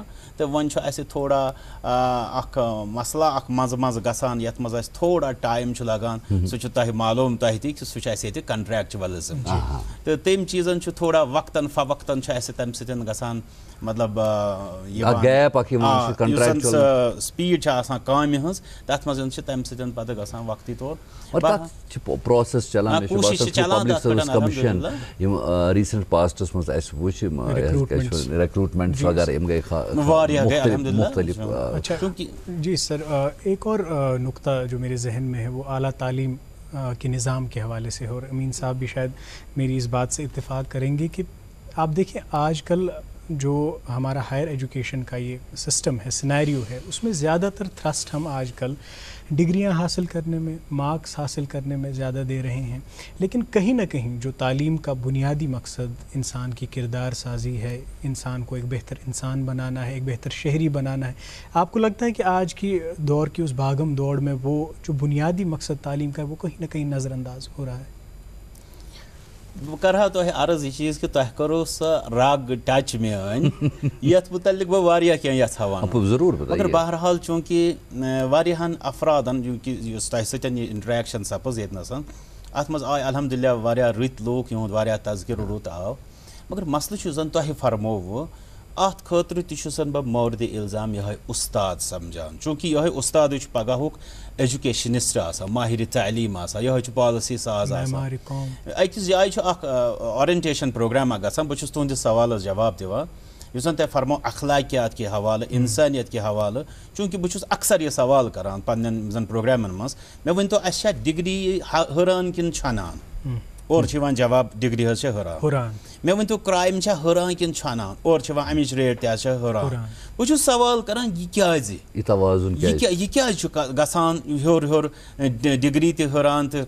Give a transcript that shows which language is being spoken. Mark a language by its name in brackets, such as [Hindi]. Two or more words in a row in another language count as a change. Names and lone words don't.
[Kashmiri] تہٕ وۄنۍ چھُ اسہِ تھوڑا اکھ مسلہٕ اکھ منٛزٕ گژھان یتھ منٛز اسہِ تھوڑا ٹایم چھُ لگان, سُہ چھُ تۄہہِ معلوٗم تۄہہِ تہِ سُہ چھُ اسہِ ییٚتہِ کنٹریکچوَلزم تہٕ تمہِ چیٖزن چھُ تھوڑا وقتن فوقتن چھُ اسہِ تمہِ سۭتۍ گژھان مطلب یُس زن سۄ سپیٖڈ چھِ آسان کامہِ ہٕنٛز تتھ منٛز چھِ تمہِ سۭتۍ پتہٕ گژھان وقتی طور پروسیس چلان. پبلک سروس کمیشن یم [English] recent posts [Kashmiri] منٛز اسہِ وٕچھ ریکروٹمنٹ وغیرہ یِم گٔے مختلف. [Urdu] جی سر, ایک اور نقطہ جو میرے ذہن میں ہے وہ اعلیٰ تعلیم کے نظام کے حوالے سے ہے, اور امین صاحب بھی شاید میری اس بات سے اتفاق کریں گے کہ آپ دیکھیں آج کل جو ہمارا [English] higher education [Urdu] کا یہ سسٹم ہے, سینیریو ہے, اس میں زیادہ تر تھرسٹ ہم آج کل ڈگریاں حاصل کرنے میں, مارکس حاصل کرنے میں زیادہ دے رہے ہیں. لیکن کہیں نہ کہیں جو تعلیم کا بنیادی مقصد انسان کی کردار سازی ہے, انسان کو ایک بہتر انسان بنانا ہے, ایک بہتر شہری بنانا ہے, آپ کو لگتا ہے کہ آج کی دور کی اس بھاگم دوڑ میں وہ جو بنیادی مقصد تعلیم کا ہے وہ کہیں نہ کہیں نظر انداز ہو رہا ہے؟ [Kashmiri] بہٕ کرٕ ہا تۄہہِ عرض یہِ چیٖز کہِ تۄہہِ کٔرو سۄ رگ ٹچ میٲنۍ یتھ متعلق بہٕ واریاہ کینٛہہ یژھا وَنُن. مگر بہرحال چوٗنٛکہِ واریاہن افرادن یُس تۄہہِ سۭتۍ یہِ انٹریکشن سپٕز ییٚتنس اتھ منٛز آے الحمدُاللہ واریاہ رٕتۍ لوٗکھ یِہُنٛد واریاہ تذکرٕ رُت آو. مگر مسلہٕ چھُ زن تۄہہِ فرمووُ اتھ خٲطرٕ تہِ چھُسن بہٕ مورد الزام یِہوے اُستاد سمجھان. چوٗنٛکہِ یِہوے اُستادٕے چھُ پگہُک ایجوکیشنسٹ آسان, ماہرِ تعلیٖم آسان, یِہوے چھُ پالسی ساز آسان. أکِس جایہِ چھُ اکھ [English] orientation program [Kashmiri] گژھان, بہٕ چھُس تُہنٛدِس سوالس جواب دِوان. یُس زن تۄہہِ فرمو اخلاقیات کے حوالہٕ انسانیت کے حوالہٕ چوٗنٛکہِ بہٕ چھُس اکثر یہِ سوال کران پننٮ۪ن زن پروگرامن منٛز مےٚ ؤنۍتو اَسہِ چھا ڈگری حٲران کِنہٕ چھۄنان اورٕ چھِ یِوان جواب ڈگری حظ چھِ حٲران مےٚ ؤنۍتو کرٛایم چھا حٲران کِنہٕ چھۄنان اورٕ چھِ یِوان اَمِچ ریٹ تہِ حظ چھِ حٲران بہٕ چھُس سوال کران یہِ کیٛازِ یہِ کیٛازِ چھُ گژھان ہیوٚر ہیوٚر ڈگری تہِ حٲران تہٕ